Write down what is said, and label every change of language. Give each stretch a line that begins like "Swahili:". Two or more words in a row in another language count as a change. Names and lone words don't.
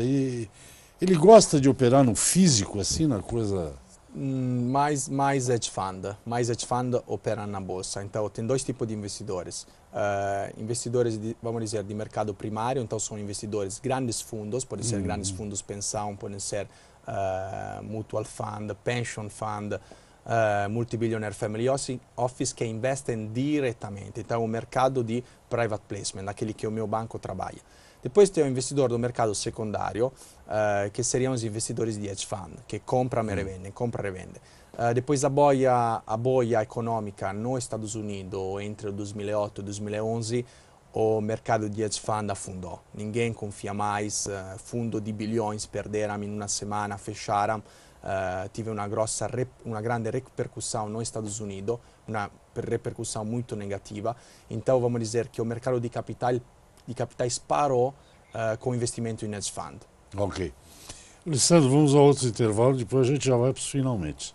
Portuguese: Ele gosta de operar no físico, assim, na coisa... Mais
English: hedge fund
Portuguese: opera na bolsa. Então tem dois tipos de investidores. Investidores, vamos dizer, de mercado primário, então são investidores grandes fundos, podem ser grandes fundos pensão, podem ser
English: mutual fund, pension fund, multi-billionaire family office
Portuguese: que investem diretamente. Então o mercado de
English: private placement,
Portuguese: aquele que o meu banco trabalha. Depois tem o investidor do mercado secundário, que seriam os investidores de
English: hedge fund,
Portuguese: que compram e revendem, compra e revende. Depois a boia econômica nos Estados Unidos, entre 2008 e 2011, o mercado de
English: hedge fund
Portuguese: afundou. Ninguém confia mais, fundo de bilhões perderam in una semana, fecharam. Tive uma grande repercussão nos Estados Unidos, uma repercussão muito negativa. Então vamos dizer que o mercado de capitais parou com investimento em
English: hedge fund.
Portuguese: Ok. Alessandro, vamos a outro intervalo, depois a gente já vai para os finalmente.